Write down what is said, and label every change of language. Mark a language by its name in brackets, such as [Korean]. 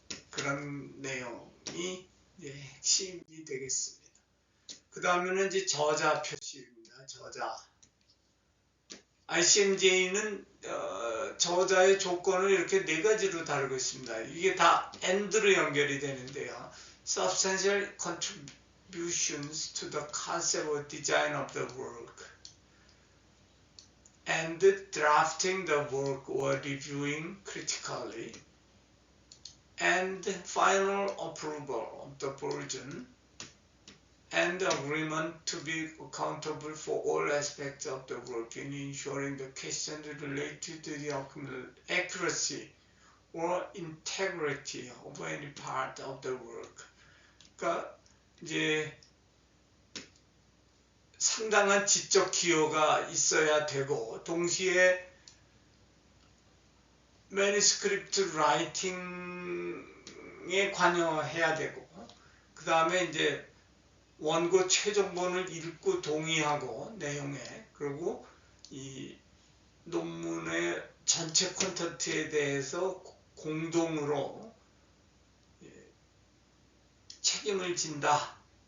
[Korean] 그런 내용이 핵심이 되겠습니다. 그 다음에는 이제 저자 표시입니다. 저자. ICMJ는 저자의 조건을 이렇게 네 가지로 다루고 있습니다. 이게 다 AND로 연결이 되는데요. [English] Substantial contributions to the concept or design of the work, and drafting the work or reviewing critically, and final approval of the version, and agreement to be accountable for all aspects of the work in ensuring the questions related to the accuracy or integrity of any part of the work. [Korean] 그러니까 이제 상당한 지적 기여가 있어야 되고, 동시에 매니스크립트 라이팅에 관여해야 되고, 그 다음에 이제 원고 최종본을 읽고 동의하고 내용에, 그리고 이 논문의 전체 콘텐츠에 대해서 공동으로 책임을 진다.